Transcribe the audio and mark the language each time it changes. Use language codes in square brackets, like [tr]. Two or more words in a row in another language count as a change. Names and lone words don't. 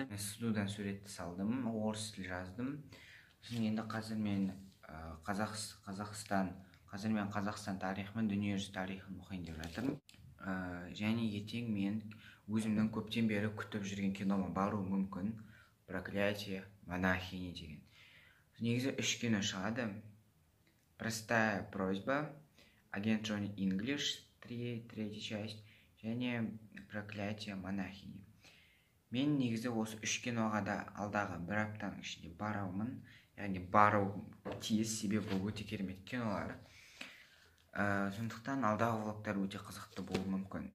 [kk] Мен студиядан суретті салдым, орыс тіл жаздым. Енді қазір мен Қазақстан тарихымен дүниежүзі тарихын оқиын деп жатырмын. Және ертең мен өзімнің көптен бері күтіп жүрген кинома бару мүмкін. Проклятие монахини деген. Негізі 3 кино шығады. [ru] Простая просьба, агент Джонни Инглиш, 3-я часть, [kk] және проклятие монахини. Мен негізі осы 3 киноға да алдағы 1 аптаның ішінде барамын. Яғни бару тиіс, себебі бұл өте керемет кинолар. Сондықтан алдағы влогтар өте қызықты болуы мүмкін.